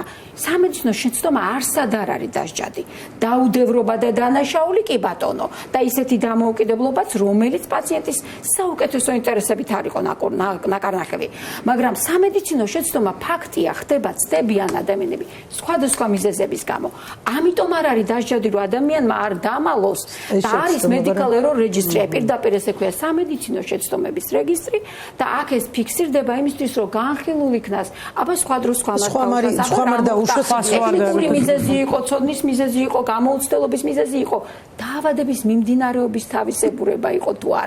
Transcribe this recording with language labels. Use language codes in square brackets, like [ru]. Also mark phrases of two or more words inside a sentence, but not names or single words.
[ka] სამედიცინო შეცდომა არსად არ არის დასჯადი. დაუდევრობა და დანაშაული კი ბატონო და ისეთი დამოუკიდებლობაც, რომელიც პაციენტის საუკეთესო ინტერესებით არ იყო ნაკარნახევი. მაგრამ სამედიცინო შეცდომა ფაქტია, ხდება ცდებიან ადამიანები სხვადასხვა მიზეზების გამო. ამიტომ არ არის დასჯადი, რომ ადამიანმა არ დამალოს და არის [en] medical error registry, [ka] პირდაპირ ესე ქვია სამედიცინო შეცდომების რეგისტრი და აქ ეს ფიქსირდება იმისთვის, რომ განხილულ იქნას, აბა სხვა დროს სხვა მიზეზი იყო, ცოდნის მიზეზი იყო, გამოუცდელობის მიზეზი იყო, დაავადების მიმდინარეობის თავისებურება იყო თუ არა.